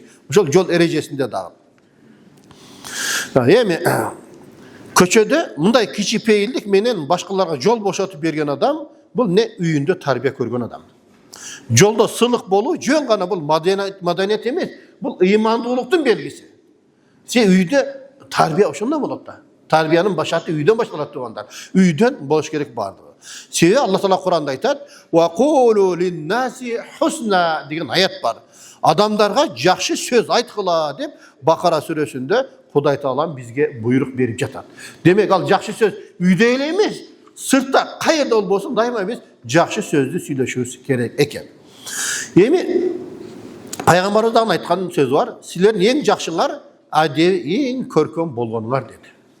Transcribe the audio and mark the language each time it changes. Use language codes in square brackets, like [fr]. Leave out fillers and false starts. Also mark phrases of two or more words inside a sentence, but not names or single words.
[ky] Ошол жол эрежесинде дагы. Эми көчөдө мындай кичипейилдик менен башкаларга жол бошотуп берген адам, бул не үйүндө тарбия көргөн адам. Жолдо сылык болуу жөн гана бул маданият эмес, бул ыймандуулуктун белгиси. Үйдө тарбия ошондой болот да. Тарбиянын башаты үйдөн башталат туугандар. Үйдөн болуш керек бардыгы. Себеби Аллах Таала Куранда айтат: [ar] "وقولوا للناس حسنا" [ky] деген аят бар. Адамдарга жакшы сөз айткыла деп Бакара сүрөсүндө Кудай Таалам бизге буйрук берип жатат. Демек ал жакшы сөз үйдө эле эмес, сыртта кайерде болбосун дайыма биз жакшы сөздү сүйлөшүбүз керек экен. Эми пайгамбарыбыз дагы айткан сөз бар: "Силердин эң жакшыңар адеп эң көркөм болгонуңар" деди.